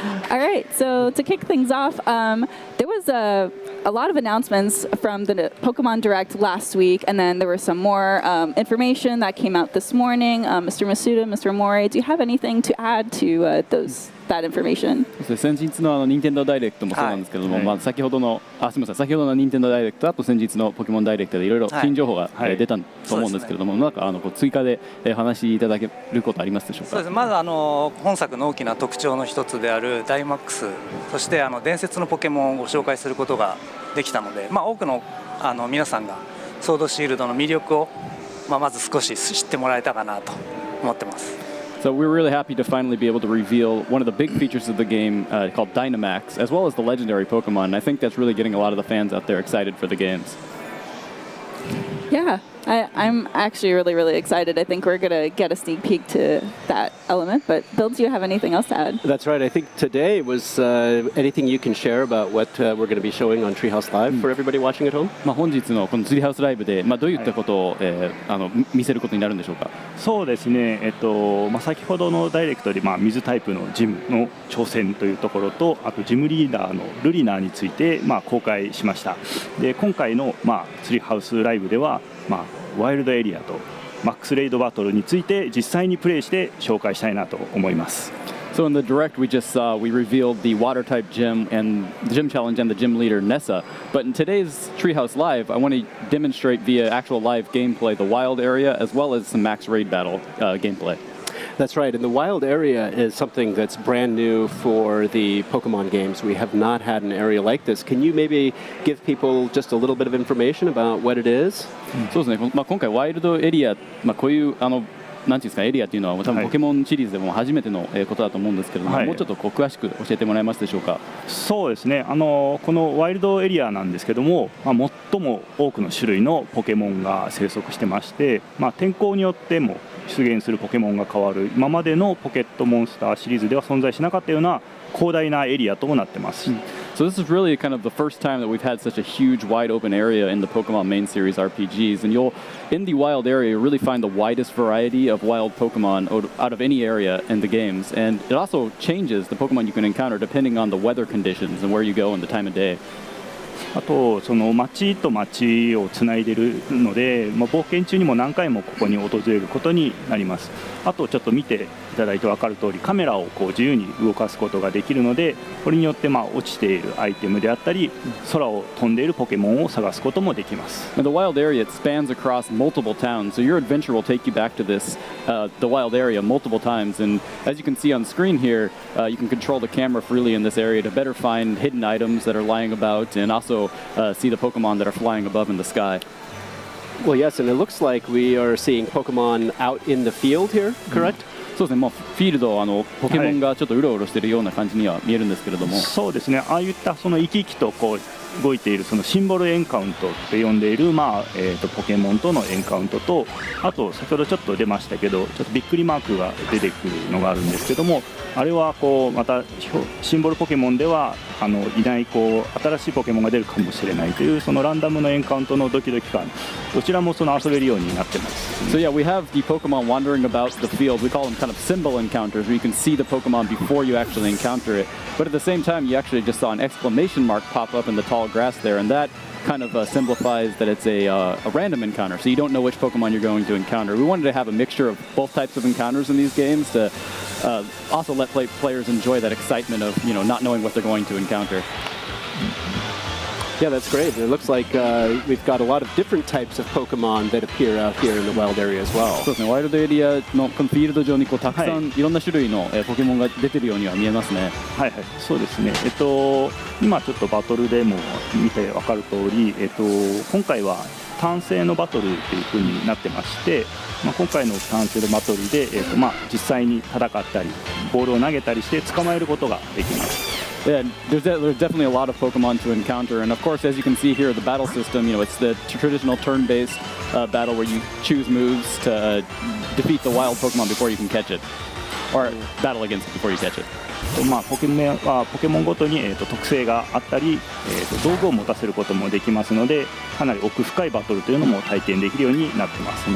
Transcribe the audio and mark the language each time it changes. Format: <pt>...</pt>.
<en>All right, so to kick things off, there was a lot of announcements from the Pokemon Direct last week, and then there was some more information that came out this morning. Mr. Masuda, Mr. Amori, do you have anything to add to that information?</en> <ja>先日の任天堂ダイレクトもそうなんですけれども、先ほどの任天堂ダイレクトあと先日のポケモンダイレクトでいろいろ新情報が出たと思うんですけれども、なんか追加で話しいただけることありますでしょうか。そうです。まず本作の大きな特徴の一つであるダイマックス、そして伝説のポケモンをご紹介することができたので、多くの皆さんがソードシールドの魅力をまず少し知ってもらえたかなと思ってます。</ja> <en>So we're really happy to finally be able to reveal one of the big features of the game called Dynamax, as well as the legendary Pokemon. And I think that's really getting a lot of the fans out there excited for the games. Yeah, I'm actually really, really excited. I think we're going to get a sneak peek to that element. But Bill, do you have anything else to add? That's right. I think today was anything you can share about what we're going to be showing on Treehouse Live for everybody watching at home?</en> <ja>本日のこのツリーハウスライブでどういったことを見せることになるんでしょうか。そうですね。先ほどのダイレクトで水タイプのジムの挑戦というところと、あとジムリーダーのルリナーについて公開しました。で今回のツリーハウスライブではワイルドエリアとマックスレイドバトルについて実際にプレイして紹介したいなと思います。</ja> <en>So in the direct we just saw, we revealed the water type gym and the gym challenge and the gym leader Nessa. But in today's Treehouse Live, I want to demonstrate via actual live gameplay the wild area as well as some max raid battle gameplay. That's right, and the wild area is something that's brand new for the Pokemon games. We have not had an area like this. Can you maybe give people just a little bit of information about what it is?</en> <ja>そうですね。今回ワイルドエリア、こういうなんていうんですかエリアっていうのは多分ポケモンシリーズでも初めてのことだと思うんですけれども、もうちょっと詳しく教えてもらえますでしょうか。そうですね。このワイルドエリアなんですけども、最も多くの種類のポケモンが生息してまして、天候によっても出現するポケモンが変わる今までのポケットモンスターシリーズでは存在しなかったような広大なエリアともなってます。</ja> <en>So this is really kind of the first time that we've had such a huge wide open area in the Pokemon main series RPGs, and you'll in the wild area really find the widest variety of wild Pokemon out of any area in the games, and it also changes the Pokemon you can encounter depending on the weather conditions and where you go and the time of day.</en> <ja>あとその町と町をつないでいるので、冒険中にも何回もここに訪れることになります。あとちょっと見ていただいて分かる通りカメラを自由に動かすことができるので、これによって落ちているアイテムであったり空を飛んでいるポケモンを探すこともできます。</ja> <en>The wild area it spans across multiple towns, so your adventure will take you back to this the wild area multiple times, and as you can see on screen here, you can control the camera freely in this area to better find hidden items that are lying about and also see the Pokemon that are flying above in the sky. Well, yes, and it looks like we are seeing Pokemon out in the field here, correct?</en> <ja>そうですね。フィールドポケモンがちょっとうろうろしているような感じには見えるんですけれども、そうですね。ああいったその生き生きと動いているそのシンボルエンカウントって呼んでいるポケモンとのエンカウントと、あと先ほどちょっと出ましたけどちょっとびっくりマークが出てくるのがあるんですけども、あれはまたシンボルポケモンではいない新しいポケモンが出るかもしれないというそのランダムのエンカウントのドキドキ感、どちらも遊べるようになってます。</ja> <en>So yeah, we have the Pokemon wandering about the field. We call them kind of symbol encounters, where you can see the Pokemon before you actually encounter it. But at the same time, you actually just saw an exclamation mark pop up in the tall grass there, and that kind of simplifies that it's a random encounter, so you don't know which Pokemon you're going to encounter. We wanted to have a mixture of both types of encounters in these games to also let players enjoy that excitement of not knowing what they're going to encounter. Yeah, that's great. It looks like we've got a lot of different types of Pokemon that appear out here in the wild area as well.</en> <ja>そうですね。ワイルドエリアのこのフィールド上にたくさんいろんな種類のポケモンが出てるようには見えますね。はいはい、そうですね。今ちょっとバトルでも見て分かる通り、今回は単性のバトルという風になってまして、今回の単性のバトルで、実際に戦ったりボールを投げたりして捕まえることができます。</ja> <en>Yeah, there's definitely a lot of Pokemon to encounter, and of course, as you can see here, the battle system, it's the traditional turn-based battle where you choose moves to defeat the wild Pokemon before you can catch it, or battle against it before you catch it.</en> <ja>ポケモンごとに、特性があったり、道具を持たせることもできますので、かなり奥深いバトルというのも体験できるようになってます。</ja>